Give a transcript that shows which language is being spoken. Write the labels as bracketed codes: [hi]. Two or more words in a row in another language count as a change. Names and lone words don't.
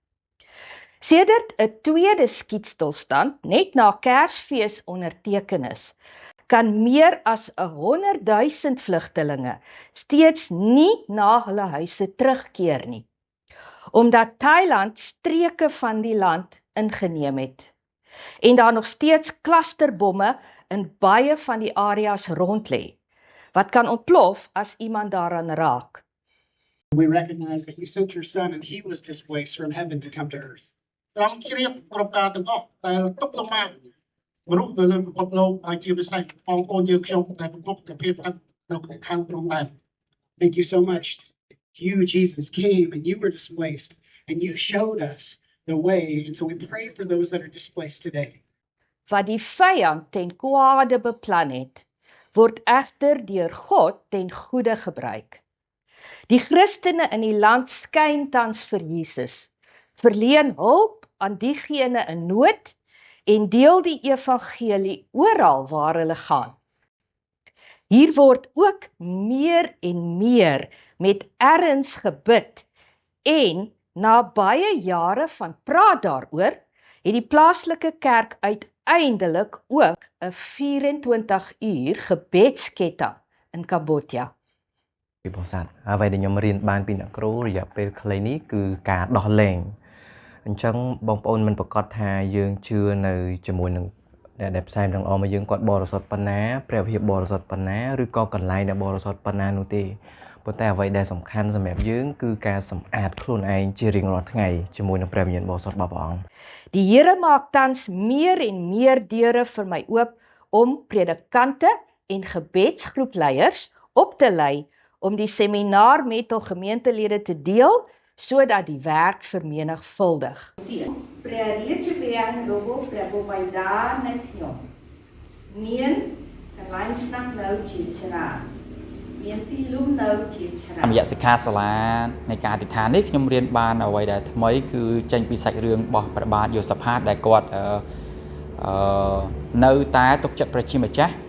[af] Sedert 'n tweede skietstilstand net na Kersfees onderteken is, kan meer as 100,000 vlugtelinge steeds nie na hulle huise terugkeer nie, omdat Thailand streke van die land ingeneem het en daar nog steeds klusterbomme in baie van die areas rond lê, wat kan ontplof as iemand daaraan raak. [en] We recognize that you sent your son and he was displaced from heaven to come to earth. [km] ត្រង់ជ្រាបប្រការទាំងអស់ដែលទុកលំបាកមនុស្សនៅលើពិភពលោកហើយជាពិសេសបងប្អូនយើងខ្ញុំដែលប្រកបតែភាពនៅខាងត្រង់ដែរ [en] Thank you so much. You, Jesus, came and you were displaced and you showed us the way. And so we pray for those that are displaced today. [af] Wat die vyand ten kwade beplan het, word egter deur God ten goeie gebruik. Die Christene in die land skyn tans vir Jesus, verleen hulp aan diegene in nood en deel die evangelie oral waar hulle gaan. Hier word ook meer en meer met erns gebid en na baie jare van praat daaroor, het die plaaslike kerk uiteindelik ook 'n 24-uur gebedsketting in Cambodia. [km] ពីបរិស័ទអ្វីដែលខ្ញុំរៀនបានពីអ្នកគ្រូរយៈពេលខ្លីនេះគឺការដោះលែងអញ្ចឹងបងប្អូនមិនប្រកាសថាយើងជឿនៅជាមួយនឹងដែលផ្សាយនឹងអមមកយើងគាត់បរិសុទ្ធប៉ុណ្ណាព្រះវិហារបរិសុទ្ធប៉ុណ្ណាឬក៏កន្លែងដែលបរិសុទ្ធប៉ុណ្ណានោះទេប៉ុន្តែអ្វីដែលសំខាន់សម្រាប់យើងគឺការសម្អាតខ្លួនឯងជារៀងរាល់ថ្ងៃជាមួយនឹងព្រះវិញ្ញាណបរិសុទ្ធរបស់ព្រះអង្គ [af] Die Here maak tans meer en meer deure vir my oop om predikante en gebedsgroepleiers op te lei om die seminar met hul gemeentelede te deel sodat die werk vermenigvuldig. [km] ព្រះរាជវាំងរបស់ព្រះបិតានៃខ្ញុំមានកន្លែងស្នាក់នៅជាច្រើនមានទីលំនៅជាច្រើន រយៈសិក្ខាសាលានៃការអធិដ្ឋាននេះខ្ញុំរៀនបានអ្វីដែលថ្មីគឺចេញពីសាច់រឿងរបស់ព្រះបាទយូសាផាតដែលគាត់នៅតែទុកចិត្តព្រះជាម្ចាស់